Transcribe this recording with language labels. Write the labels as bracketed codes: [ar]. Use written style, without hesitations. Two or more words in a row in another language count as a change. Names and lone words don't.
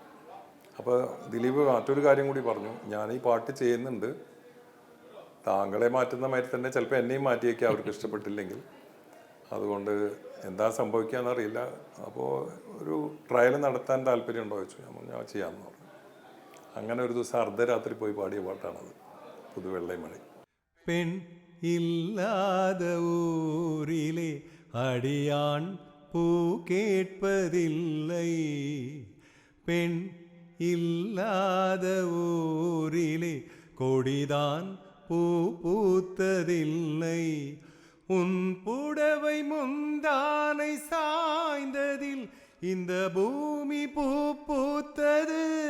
[ml] അപ്പോൾ ദിലീപ് മറ്റൊരു കാര്യം കൂടി പറഞ്ഞു, ഞാൻ ഈ പാട്ട് ചെയ്യുന്നുണ്ട്, താങ്കളെ മാറ്റുന്ന മാതിരി തന്നെ ചിലപ്പോൾ എന്നെയും മാറ്റിയേക്കാം അവർക്ക് ഇഷ്ടപ്പെട്ടില്ലെങ്കിൽ, അതുകൊണ്ട് എന്താ സംഭവിക്കാന്നറിയില്ല. അപ്പോൾ ഒരു ട്രയൽ നടത്താൻ താല്പര്യമുണ്ടോ ചോദിച്ചു. ഞാൻ ചെയ്യാമെന്ന് പറഞ്ഞു. അങ്ങനെ ഒരു ദിവസം അർദ്ധരാത്രി പോയി പാടിയ പാട്ടാണത്, പുതുവെള്ളൈ മഴ. [ta] പെൺ ഇല്ലാத ஊரிலே அடியான் பூ கேட்பதில்லை, பெண் இல்லாத ஊரிலே கொடிதான் பூ பூத்ததில்லை, உன் புடவை முந்தானை சாய்ந்ததில் இந்த பூமி பூ பூத்தது,